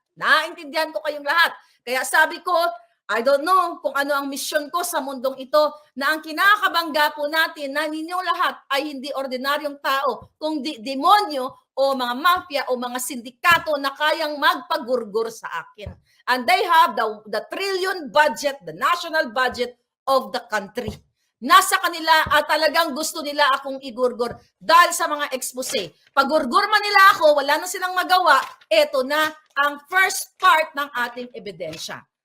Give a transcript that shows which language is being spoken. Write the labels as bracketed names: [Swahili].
[Filipino] Naintindihan ko kayong lahat. Kaya sabi ko, [English] I don't know [Filipino] kung ano ang misyon ko sa mundong ito, na ang kinakabangga po natin na ninyong lahat ay hindi ordinaryong tao, kundi demonyo o mga mafia o mga sindikato na kayang magpagurgur sa akin. [English] And they have the trillion budget, the national budget of the country. [Filipino] Nasa kanila at talagang gusto nila akong igurgur dahil sa mga expose. Pagurgur man nila ako, wala na silang magawa, eto na ang first part ng ating ebidensya.